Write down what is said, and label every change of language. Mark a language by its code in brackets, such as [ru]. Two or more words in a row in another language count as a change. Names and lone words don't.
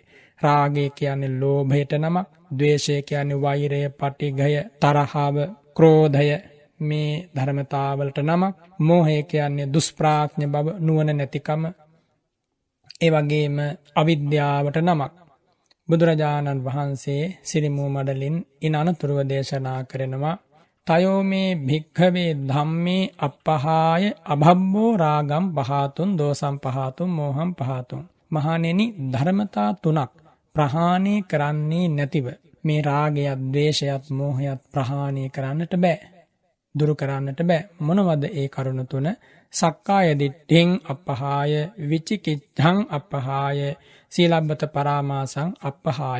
[si] රාගය කියන්නේ ලෝභයට නමක්, ද්වේෂය කියන්නේ වෛරය, පටිඝය, තරහව, ක්‍රෝධය මේ ධර්මතාවලට නමක්, මෝහය කියන්නේ දුෂ්ප්‍රඥ බව, නුවණ නැතිකම, ඒ වගේම අවිද්‍යාවට නමක්. බුදුරජාණන් වහන්සේ සිරිමූ මඩලින් ඉන් අනතුරුව දේශනා කරනවා [pi] තයෝ මේ භික්ඛවේ ධම්මේ අප්පහාය අභබ්බෝ රාගම් පහතුන් දෝසම් පහතුන් මෝහම් පහතුන්. [si] මහණෙනි ධර්මතා තුනක් ප්‍රහාණය කරන්නේ නැතිව මේ රාගයත්, ද්වේෂයත්, මෝහයත් ප්‍රහාණය කරන්නට බෑ. දුරු කරන්නට බෑ. මොනවද ඒ කරුණු තුන? [pi] සක්කාය දිට්ඨින් අප්පහාය, විචිකිච්ඡං අප්පහාය, සීලබ්බත පරාමාසං අප්පහාය.